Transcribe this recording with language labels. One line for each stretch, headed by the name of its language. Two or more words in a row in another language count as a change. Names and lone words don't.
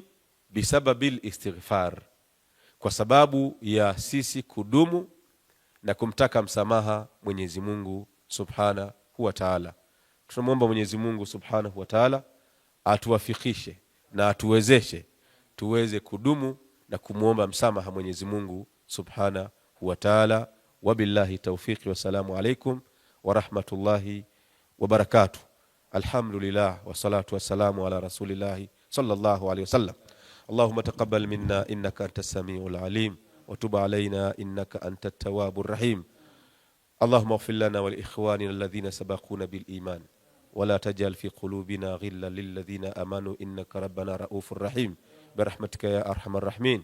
Arabic: بسبب الاستغفار,
Swahili: kwa sababu ya sisi kudumu na kumtaka msamaha Mwenyezi Mungu
Arabic: سبحانه وتعالى.
Swahili: Tunamwomba Mwenyezi Mungu
Arabic: سبحانه وتعالى
Swahili: atuwafikishe na atuwezeshe tuweze kudumu na kumuomba msamaha Mwenyezi Mungu
Arabic: سبحانه وتعالى. وبالله توفيقي، والسلام عليكم و رحمة الله و بركاته. الحمد لله والصلاة والسلام على رسول الله صلى الله عليه وسلم. اللهم تقبل منا إنك أنت السميع العليم و تب علينا إنك أنت التواب الرحيم. اللهم اغفر لنا و لإخواننا الذين سبقونا بالإيمان و لا تجعل في قلوبنا غلا للذين آمنوا إنك ربنا رءوف رحيم برحمتك يا أرحم الراحمين.